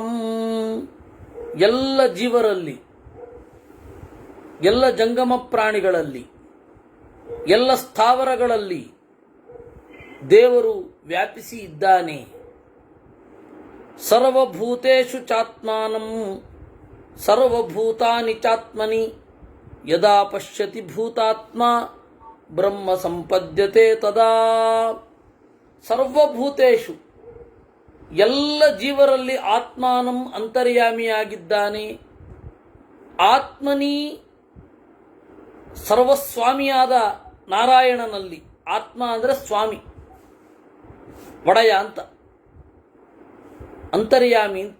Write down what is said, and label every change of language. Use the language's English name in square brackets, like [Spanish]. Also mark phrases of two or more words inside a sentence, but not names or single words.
[Kannada] ಎಲ್ಲ ಜೀವರಲ್ಲಿ, ಎಲ್ಲ ಜಂಗಮ ಪ್ರಾಣಿಗಳಲ್ಲಿ, ಎಲ್ಲ ಸ್ಥಾವರಗಳಲ್ಲಿ ದೇವರು ವ್ಯಾಪಿಸಿ ಇದ್ದಾನೆ. [Sanskrit] ಸರ್ವಭೂತೇಷು ಚಾತ್ಮಾನಂ ಸರ್ವಭೂತಾನಿ ಚಾತ್ಮನಿ ಯದಾ ಪಶ್ಯತಿ ಭೂತಾತ್ಮ ಬ್ರಹ್ಮ ಸಂಪದ್ಯತೆ ತದಾ. [Kannada] ಸರ್ವಭೂತೇಷು ಎಲ್ಲ ಜೀವರಲ್ಲಿ ಆತ್ಮಾನಂ ಅಂತರ್ಯಾಮಿಯಾಗಿದ್ದಾನೆ. ಆತ್ಮನಿ ಸರ್ವಸ್ವಾಮಿಯಾದ ನಾರಾಯಣನಲ್ಲಿ, ಆತ್ಮ ಅಂದರೆ ಸ್ವಾಮಿ, ಒಡೆಯ ಅಂತ, ಅಂತರ್ಯಾಮಿ ಅಂತ.